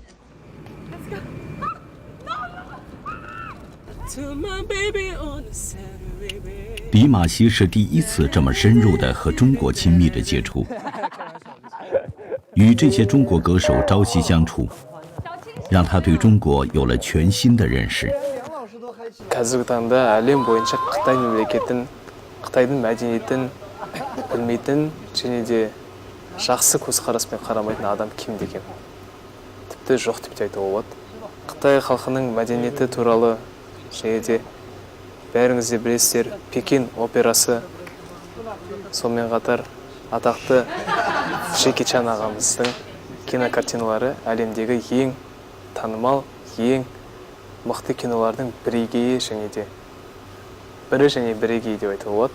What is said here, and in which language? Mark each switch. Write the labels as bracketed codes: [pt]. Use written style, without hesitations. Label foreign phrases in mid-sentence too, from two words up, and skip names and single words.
[zh] 迪玛希是第一次这么深入的和中国亲密的接触，与这些中国歌手朝夕相处，让他对中国有了全新的认识。 [kk] қазіргі таңда әлем бойынша Қытай мемлекетін, Қытайдың мәдениетін білмейтін және де жақсы көзқараспен қарамайтын адам кемде кем. Тіпті жоқ деп те айтуға болады. Қытай халқының мәдениеті туралы және де бәріңіз де білесіздер, Пекин операсы, сонымен қатар атақты Джеки Чан ағамыздың кинокартиналары әлемдегі ең танымал, ең мықты кинолардың бірегейі және де бірегейі деп айтуға болады.